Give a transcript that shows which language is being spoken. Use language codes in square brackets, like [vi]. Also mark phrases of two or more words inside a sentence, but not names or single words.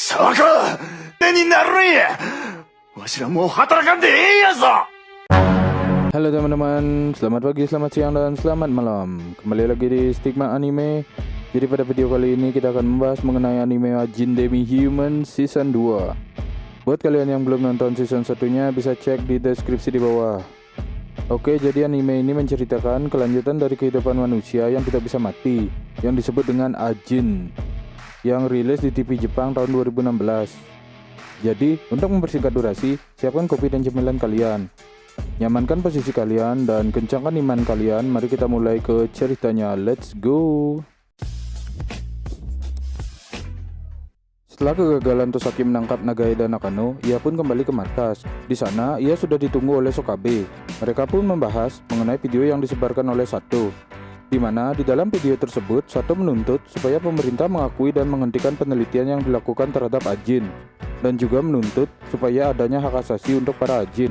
[ja] そうか、手になるんや。わしらもう働かんでええんやぞ。 [id] Halo teman-teman, selamat pagi, selamat siang, dan selamat malam. Kembali lagi di Stigma Anime. Jadi pada video kali ini kita akan membahas mengenai anime Ajin Demi Human Season 2. Buat kalian yang belum nonton season satunya bisa cek di deskripsi di bawah. Oke, jadi anime ini menceritakan kelanjutan dari kehidupan manusia yang tidak bisa mati, yang disebut dengan Ajin, yang rilis di TV Jepang tahun 2016. Jadi, untuk mempersingkat durasi, siapkan kopi dan cemilan kalian. Nyamankan posisi kalian dan kencangkan iman kalian. Mari kita mulai ke ceritanya. [en] Let's go. [id] Setelah kegagalan Tosaki menangkap Nagai dan Nakano, ia pun kembali ke markas. Di sana, ia sudah ditunggu oleh Sokabe. Mereka pun membahas mengenai video yang disebarkan oleh Sato, di mana di dalam video tersebut Sato menuntut supaya pemerintah mengakui dan menghentikan penelitian yang dilakukan terhadap Ajin, dan juga menuntut supaya adanya hak asasi untuk para Ajin.